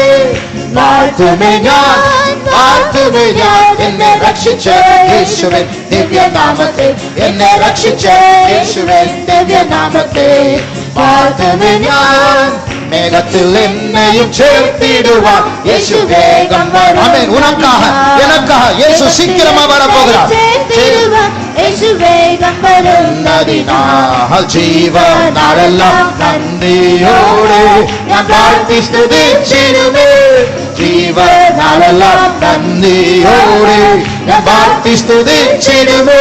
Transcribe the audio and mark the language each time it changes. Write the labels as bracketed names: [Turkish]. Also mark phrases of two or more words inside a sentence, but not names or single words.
[Malayalam] വാഴ്ത്തുമേ ഞാൻ, വാഴ്ത്തുമേ ഞാൻ, എന്നെ രക്ഷിച്ച യേശുവിൻ ദിവ്യനാമത്തെ. എന്നെ രക്ഷിച്ച യേശുവിൻ ദിവ്യനാമത്തെ. വാഴ്ത്തുമേ ഞാൻ, മേഘത്തിൽ എന്നെയും ചേർത്തിടുവാൻ യേശു വേഗം വരും. [Tamil] ஆமென். உனக்காக எனக்காக இயேசு சீக்கிரமா வர போகிறார். [Malayalam] യേശു വേഗം വരുന്നതിനാൽ. ജീവനാളെല്ലാം നന്ദിയോടെ ഞാൻ വാഴ്ത്തി സ്തുതിച്ചിടുമേ. ജീവനാളെല്ലാം നന്ദിയോടെ ഞാൻ വാഴ്ത്തി സ്തുതിച്ചിടുമേ.